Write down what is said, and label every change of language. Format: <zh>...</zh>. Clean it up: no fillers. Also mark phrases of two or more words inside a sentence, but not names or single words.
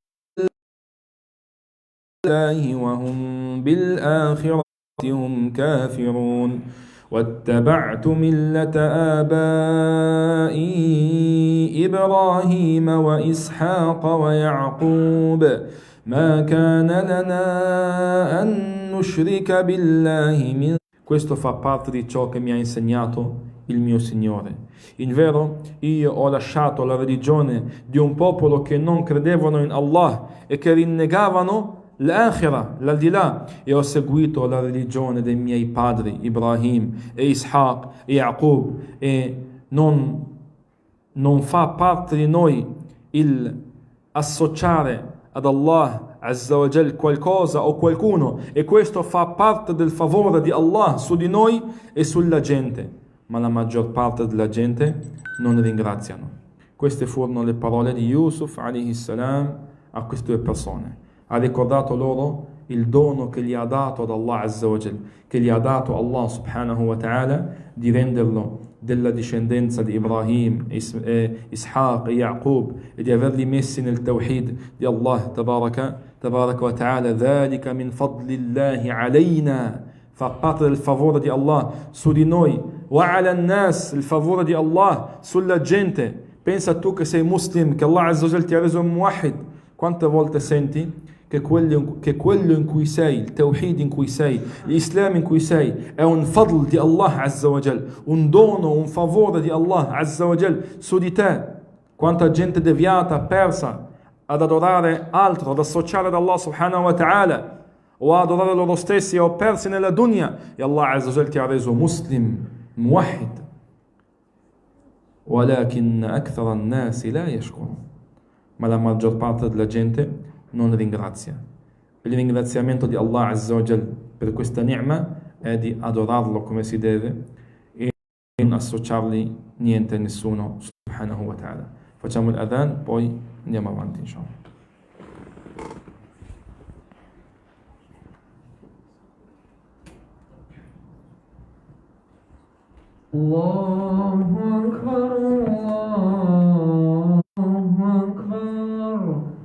<ar>الله وهم بالآخرة هم كافرون واتبعت ملة آبائي إبراهيم وإسحاق ويعقوب ما كان لنا أن نشرك بالله من.</ar> <it>Questo fa parte di ciò che mi ha insegnato il mio Signore. Invero, io ho lasciato la religione di un popolo che non credevano in Allah e che rinnegavano l'akhirah, l'aldilà, e ho seguito la religione dei miei padri Ibrahim e Ishaq e Yaqub, e non fa parte di noi il associare ad Allah</it> <ar>عز وجل</ar> <it>qualcosa o qualcuno, e questo fa parte del favore di Allah su di noi e sulla gente, ma la maggior parte della gente non ringraziano. Queste furono le parole di Yusuf</it> <ar>عليه السلام</ar> <it>a queste due persone. Ha ricordato loro il dono che gli ha dato ad Allah</it> <ar>عز وجل,</ar> <it>che gli ha dato Allah</it> <ar>سبحانه وتعالى,</ar> <it>di renderlo della discendenza di Ibrahim, Ishaq e Yaqub, e di averli messi nel Tawhid di Allah</it> <ar>تبارك وتعالى. ذلك من فضل الله علينا,</ar> <it>fa parte del favore di Allah su di noi.</it> <ar>وعلى الناس,</ar> <it>il favore di Allah sulla gente. Pensa tu che sei muslim, che Allah</it> <ar>عز وجل</ar> <it>ti ha reso un muwahhid. Quante volte senti che quello in cui sei, il Tawhid in cui sei, l'Islam in cui sei, è un fadl di Allah</it> <ar>عز وجل,</ar> <it>un dono, un favore di Allah</it> <ar>عز وجل</ar> <it>su di te. Quanta gente deviata, persa ad adorare altro, ad associare ad Allah</it> <ar>سبحانه وتعالى,</ar> <it>o ad adorare loro stessi, o persi nella dunya, e Allah</it> <ar>عز وجل</ar> <it>ti ha reso muslim, muwahhid.</it> <ar>ولكن أكثر الناس لا يشكرون.</ar> <it>Ma la maggior parte della gente non ringrazia. Il ringraziamento di Allah</it> <ar>عز وجل</ar> <it>per questa ni'ma è di adorarlo come si deve e non associargli niente a nessuno</it> <ar>سبحانه وتعالى.</ar> <it>Facciamo l'adhan, poi andiamo avanti inshallah.</it> <ar>الله أكبر، الله أكبر.</ar>